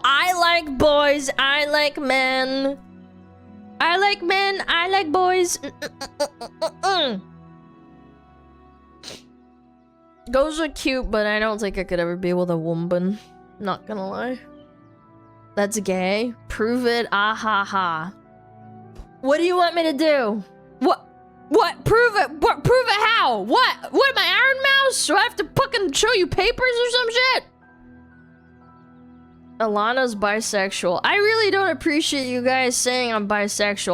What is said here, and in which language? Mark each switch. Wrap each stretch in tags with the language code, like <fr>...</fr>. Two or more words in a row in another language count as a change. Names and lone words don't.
<en>I like boys. I like men. I like men. I like boys. Those are cute, but I don't think I could ever be with a woman. Not gonna lie. That's gay. Prove it. Ah ha ha. What do you want me to do? What? What? Prove it. What? Prove it how? What? What am I, Ironmouse? Do I have to fucking show you papers or some shit? Alana's bisexual. I really don't appreciate you guys saying I'm bisexual.</en>